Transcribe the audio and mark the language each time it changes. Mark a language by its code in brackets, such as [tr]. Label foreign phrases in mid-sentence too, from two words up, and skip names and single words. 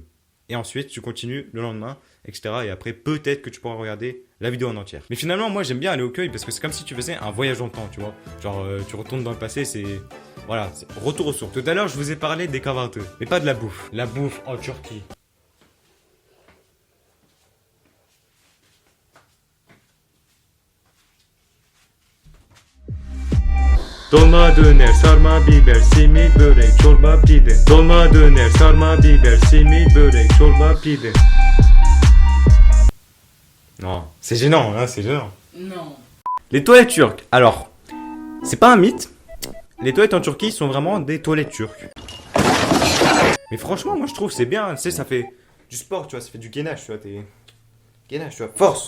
[fr] Et ensuite tu continues le lendemain, etc. Et après peut-être que tu pourras regarder la vidéo en entière. Mais finalement moi j'aime bien aller au cueil parce que c'est comme si tu faisais un voyage dans le temps, tu vois. Genre tu retournes dans le passé, c'est... Voilà, retour aux sources. Tout à l'heure, je vous ai parlé des kahvaltı, mais pas de la bouffe. La bouffe en Turquie. [tr] Dolma döner, sarma biber, simit börek, çorba pide. Dolma döner, sarma biber, simit börek, çorba pide. [fr] Non, c'est gênant, hein, c'est gênant. Non. Les toilettes turques. Alors, c'est pas un mythe. Les toilettes en Turquie sont vraiment des toilettes turques. Mais franchement, moi je trouve c'est bien, tu sais, ça fait du sport, tu vois, ça fait du gainage, tu vois, gainage, tu vois, force.